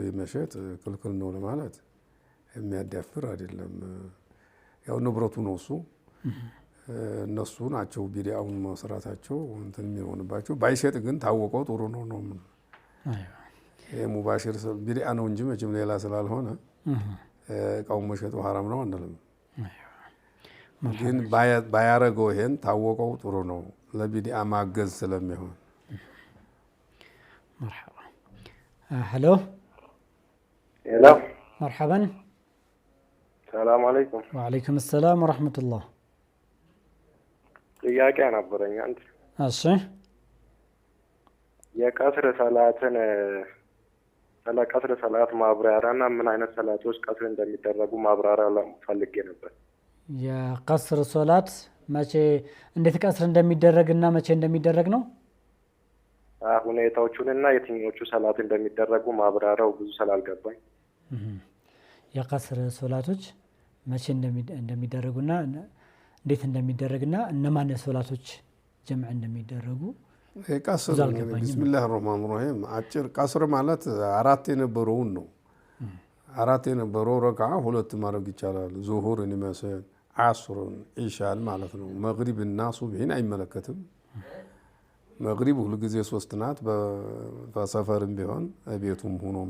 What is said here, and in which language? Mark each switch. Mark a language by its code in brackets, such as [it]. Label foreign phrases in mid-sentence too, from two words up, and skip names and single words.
[am] መሸጥ ክልክል ነው ለማለት የሚያዳፍር አይደለም። ያው ንብረቱ ነው እሱ። እነሱ ናቸው ቢድዓውን መስራታቸው እንትን የሚሆንባቸው። ባይሸጥ ግን ታወቀው ጥሩ ነው ነው ምን ይሄ ሙባሽር ቢድዓ ነው እንጂ መቼም ሌላ ስላልሆነ እቃውን መሸጡ ሐራም ነው አንልም። ግን ባያረገው ይሄን ታወቀው ጥሩ ነው ለቢድዓ ማገዝ ስለሚሆን። [ar] مرحبا. هلو هلا مرحبا. السلام عليكم. وعليكم السلام ورحمة الله. [am] ጥያቄ ነበረኝ አንድ። እሺ የቀስር ሰላትን ስለ ቀስር ሰላት ማብራሪያና ምን አይነት ሰላቶች ቀስር እንደሚደረጉ ማብራሪያ ፈልጌ ነበር። የቀስር ሶላት መቼ እንዴት ቀስር እንደሚደረግና መቼ እንደሚደረግ ነው? ሁኔታዎቹንና የትኞቹ ሰላት እንደሚደረጉ ማብራሪያው ብዙ ስላልገባኝ። የቀስር ሶላቶች መቼ እንደሚደረጉና እንዴት እንደሚደረግና እነማን ሶላቶች ጀምዕ እንደሚደረጉ ቀስር [ar] بسم الله الرحمن الرحيم [am] አጭር ቀስር ማለት አራት የነበረውን ነው። አራት የነበረው ረክዓ ሁለት ማድረግ ይቻላል። ዙሁርን ይመስል ዓስርን ኢሻን ማለት ነው። መግሪብና ሱብሂን አይመለከትም። መግሪብ ሁሉ ጊዜ 3 ናት በሰፈርም ቢሆን ቤቱም ሆኖም